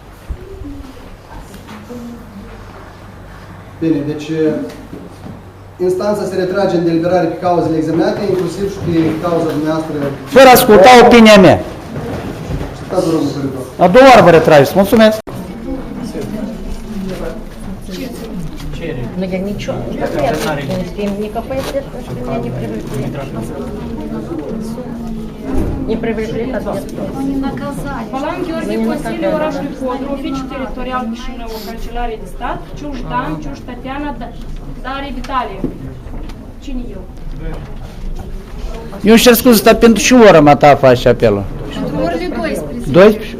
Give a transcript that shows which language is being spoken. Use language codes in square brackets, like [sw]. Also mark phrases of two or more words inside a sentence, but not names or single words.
[ro] bine, deci instanța se retrage în deliberare pe cauzele examinate, inclusiv și pe cauza dumneavoastră. Fără a asculta opinia mea. Stați, vă rog, corect. A doua oară vă retrageți. Mulțumesc. [ru] Но я ничего не копаю, никакой ответственности меня не привлекли. Не привлекли к ответственности. [ro] Balan Gheorghe, Consiliul orașului Codru, Oficiul Teritorial Chișinău, Cancelarie de Stat, Ciuș Dan, Ciuș Tatiana, Darie Vitalie. Cine eu? Eu îmi cer scuze, dar pentru ce oră mă ta face apelul? Orele 12. 12?